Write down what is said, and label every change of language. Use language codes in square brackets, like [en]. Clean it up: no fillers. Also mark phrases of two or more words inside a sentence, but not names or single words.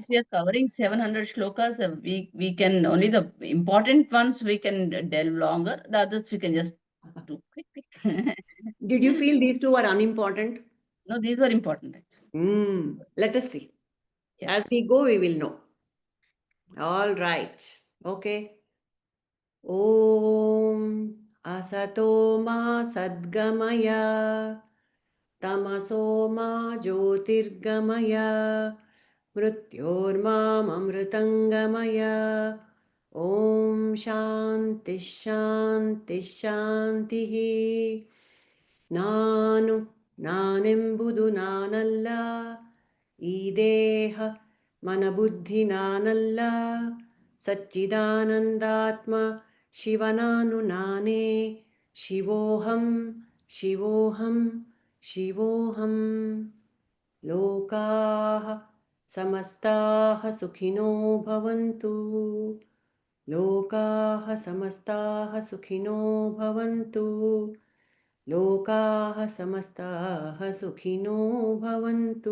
[en] since we are covering 700 shlokas, we can only the important ones we can delve longer. The others we can just do quick. Did you feel these two are unimportant? No, these are important. Let us see. As Yes. we go, we will know. All right. Okay. [sa] ॐ असतो मा सद्गमय तमसो मा ज्योतिर्गमय मृत्योर्मा अमृतङ्गमय ॐ शान्ति शान्ति शान्ति [kn] Nanu ನಾನೆಂಬುದು ನಾನಲ್ಲ, ಈ ದೇಹ ಮನಬುದ್ಧಿ ನಾನಲ್ಲ, ಸಚ್ಚಿದಾನಂದಾತ್ಮ ಶಿವನಾನು ನಾನೇ, [sa] ಶಿವೋಹಂ ಶಿವೋಹಂ ಶಿವೋಹಂ. ಲೋಕಾಃ ಸಮಸ್ತಾಃ ಸುಖಿನೋ ಭವಂತು, ಲೋಕಾಃ ಸಮಸ್ತಾಃ ಸುಖಿನೋ ಭವಂತು, ಲೋಕಾಃ ಸಮಸ್ತಾಃ ಸುಖಿನೋ ಭವಂತು.